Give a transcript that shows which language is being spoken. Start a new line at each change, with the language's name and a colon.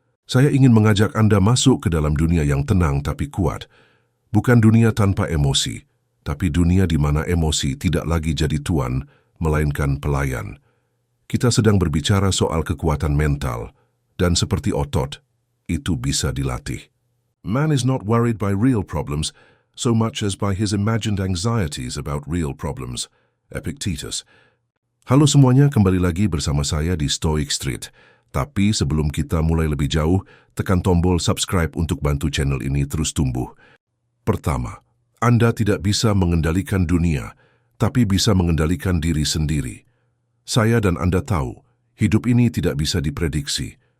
Indonesian: Saya ingin mengajak Anda masuk ke dalam dunia yang tenang tapi kuat. Bukan dunia tanpa emosi, tapi dunia di mana emosi tidak lagi jadi tuan, melainkan pelayan. Kita sedang berbicara soal kekuatan mental, dan seperti otot, itu bisa dilatih.
English: Man is not worried by real problems so much as by his imagined anxieties about real problems.
Indonesian: Epictetus. Halo semuanya, kembali lagi bersama saya di Stoic Street. Tapi sebelum kita mulai lebih jauh, tekan tombol subscribe untuk bantu channel ini terus tumbuh. Pertama, Anda tidak bisa mengendalikan dunia, tapi bisa mengendalikan diri sendiri. Saya dan Anda tahu, hidup ini tidak bisa diprediksi.